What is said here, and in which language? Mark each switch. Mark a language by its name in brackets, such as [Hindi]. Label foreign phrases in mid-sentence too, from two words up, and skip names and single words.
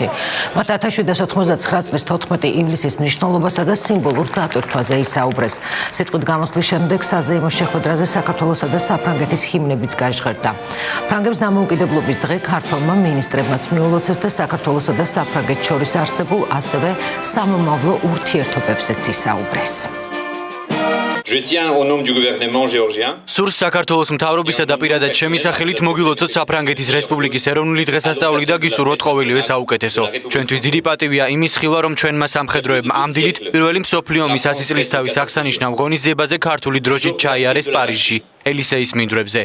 [Georgian] მათ 1799 წლის 14 ივლისის მნიშვნელობასა და სიმბოლურ დატვირთვაზე ისაუბრეს. სიტყვით გამოსვლის შემდეგ საზეიმო შეხვედრაზე საქართველოსა და საფრანგეთის ჰიმნებიც გაჟღერდა. ფრანგებს დამოუკიდებლობის დღე ქართველმა მინისტრებმაც მიულოცეს და საქართველოსა და საფრანგეთს შორის არსებულ ასევე სამომავლო ურთიერთობებზეც ისაუბრეს. [French] Je tiens au nom du gouvernement géorgien. [Georgian] Სურს საქართველოს მთავრობისა და პირადად ჩემი სახელით მოგილოცოთ საფრანგეთის რესპუბლიკის ეროვნული დღესასწაული და გისურვოთ ყოველივე საუკეთესო. ჩვენთვის დიდი პატივია იმის ხილვა, რომ ჩვენმა სამხედროებმა ამ დილით პირველი მსოფლიო ომის 100 წლისთავის აღსანიშნავ ღონისძიებაზე ქართული დროშით ჩაიარეს პარიზში, ელისეის მინდვრებზე.